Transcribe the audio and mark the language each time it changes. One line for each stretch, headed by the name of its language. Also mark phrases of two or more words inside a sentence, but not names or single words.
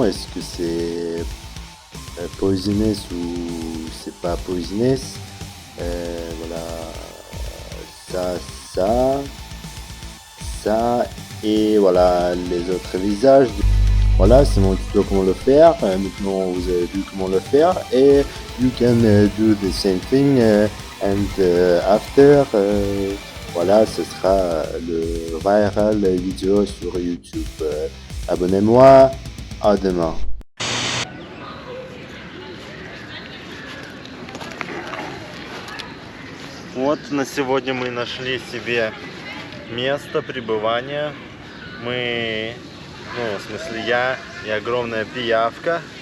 French: Est-ce que c'est poisonous ou c'est pas poisonous? Voilà. Ça et voilà les autres visages. Voilà, c'est mon tuto comment le faire. Maintenant vous avez vu comment le faire, et
English: you can do the same thing and after
French: voilà, ce sera le viral vidéo sur YouTube. Abonnez-moi, à demain.
Russian: Вот на сегодня мы нашли себе место пребывания. Мы, ну, в смысле я и огромная пиявка.